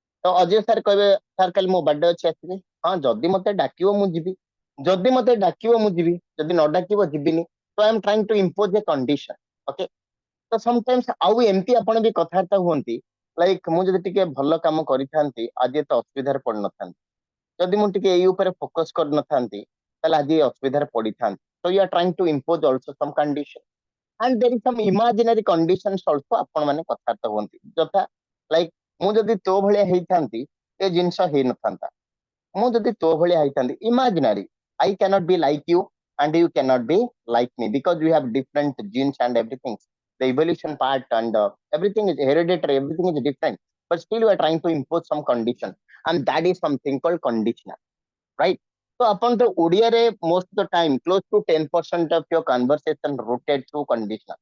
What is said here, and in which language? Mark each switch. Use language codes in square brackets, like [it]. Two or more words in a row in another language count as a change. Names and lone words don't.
[or] ତ ଅଜୟ ସାର୍ କହିବେ ସାର୍ କାଲି ମୋ ବାର୍ଥଡେ ଅଛି ଆସିବେ। ହଁ ଯଦି ମତେ ଡାକିବ ମୁଁ ଯିବି, ଯଦି ମତେ ଡାକିବ ମୁଁ ଯିବି, ଯଦି ନ ଡାକିବ ଯିବିନି। ତ [en] I am trying to impose a condition. [or] ଓକେ, ତ ସମଟାଇମ୍ସ ଆଉ ଏମିତି ଆପଣ ବି କଥାବାର୍ତ୍ତା ହୁଅନ୍ତି ଲାଇକ ମୁଁ ଯଦି ଟିକେ ଭଲ କାମ କରିଥାନ୍ତି ଆଜି ଏତେ ଅସୁବିଧାରେ ପଡିନଥାନ୍ତି, ଯଦି ମୁଁ ଟିକେ ଏଇ ଉପରେ ଫୋକସ କରିନଥାନ୍ତି ତାହେଲେ ଆଜି ଏ ଅସୁବିଧାରେ ପଡିଥାନ୍ତି। [en] So you are trying to impose also some condition and there is some imaginary conditions also [or] ଆପଣ ମାନେ କଥାବାର୍ତ୍ତା ହୁଅନ୍ତି ଯଥା ଲାଇକ ମୁଁ ଯଦି ତୋ ଭଳିଆ ହେଇଥାନ୍ତି ଏ ଜିନିଷ ହେଇନଥାନ୍ତା, ମୁଁ ଯଦି ତୋ ଭଳିଆ ହେଇଥାନ୍ତି [en] imaginary, I cannot be like you and you cannot be like me because we have different genes and everything, the evolution part and everything is hereditary, everything is different, but still we are trying to impose some condition and that is something called conditional, right? So upon the ODR, most of the time, close to 10% of your conversation rotate through conditional.